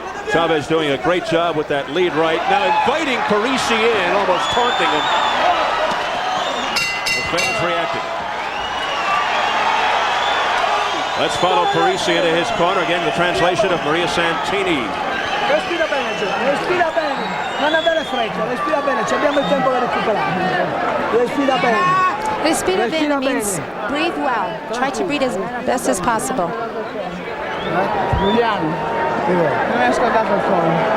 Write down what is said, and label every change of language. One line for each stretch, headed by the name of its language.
English: Chavez doing a great job with that lead right. Now inviting Parisi in, almost taunting him. The fans reacting. Let's follow Parisi into his corner. Again, the translation of Maria Santini.
Italian: Respira bene, respira bene. Non avere fretta, respira bene. Abbiamo il tempo per recuperare. Respira bene. Respira bene
English: means breathe well. Try to breathe as best as possible.
Italian: Giuliano, non hai scaldato il collo.